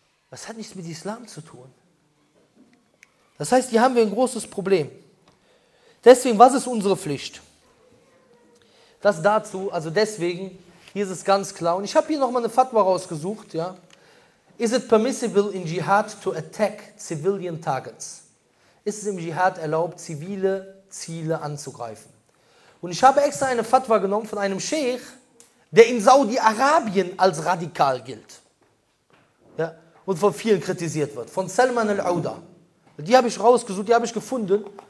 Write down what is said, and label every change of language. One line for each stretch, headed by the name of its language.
German: Das hat nichts mit Islam zu tun. Das heißt, hier haben wir ein großes Problem. Deswegen, was ist unsere Pflicht? Das dazu, also deswegen... Hier ist es ganz klar. Und ich habe hier nochmal eine Fatwa rausgesucht. Ja.
English: Is it permissible in Jihad to attack civilian targets?
German: Ist es im Jihad erlaubt, zivile Ziele anzugreifen? Und ich habe extra eine Fatwa genommen von einem Scheich, der in Saudi-Arabien als radikal gilt. Ja. Und von vielen kritisiert wird. Von Salman al-Auda. Die habe ich rausgesucht, die habe ich gefunden.